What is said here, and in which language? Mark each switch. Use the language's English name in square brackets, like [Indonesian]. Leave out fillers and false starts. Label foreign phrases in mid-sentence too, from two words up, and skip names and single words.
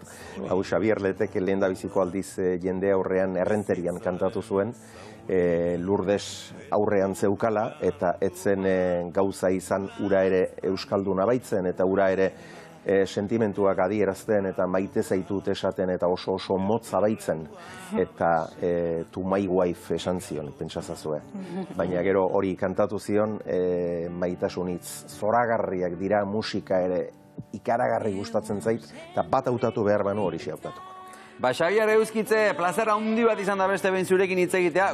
[Basque] Hau Xabier Letek lehendabiziko aldiz jende aurrean Errenterian kantatu zuen, Lourdes aurrean zeukala, eta etzen gauza izan ura ere euskalduna baitzen, eta ura ere sentimentuak adierazten eta maite zaitut esaten eta oso motza baitzen, eta [English] to my wife [Basque] esan zion, pentsazazue. Baina gero hori kantatu zion, maitasunitz zoragarriak dira, musika ere ikaragarri gustatzen zait, eta bat hautatu behar banu hori hautatuko. Ba, Xabier Euskitze, plazera handi bat izan da beste behin zurekin hitz egitea.